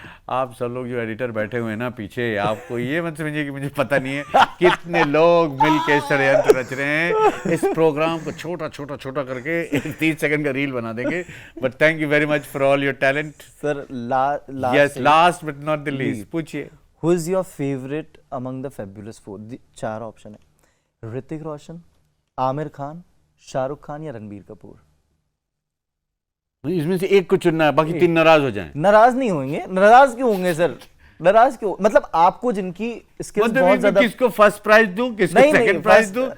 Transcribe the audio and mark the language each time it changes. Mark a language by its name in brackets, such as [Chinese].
[Hindi] आप सब लोग जो एडिटर बैठे हुए हैं ना पीछे, आपको ये मत समझिए कि मुझे पता नहीं है कितने लोग मिलके षड्यंत्र रच रहे हैं। इस प्रोग्राम को छोटा छोटा छोटा करके एक 30 सेकंड का रील बना देंगे। [English] but thank you very much for all your talent [Hindi] sir. [English] last but not the least, [Hindi] पूछिए [English] Who is your favorite among the Fabulous Four? [Hindi] 4 option है, ऋतिक रोशन, आमिर खान, शाहरुख खान या रणबीर कपूर। इसमें से एक को चुनना है, बाकी 3 नाराज हो जाएं। नाराज नहीं होंगे। नाराज क्यों होंगे सर? नाराज क्यों? मतलब आपको जिनकी स्किल्स बहुत ज्यादा। किसको फर्स्ट प्राइज दूं, किसको सेकंड प्राइज दूं?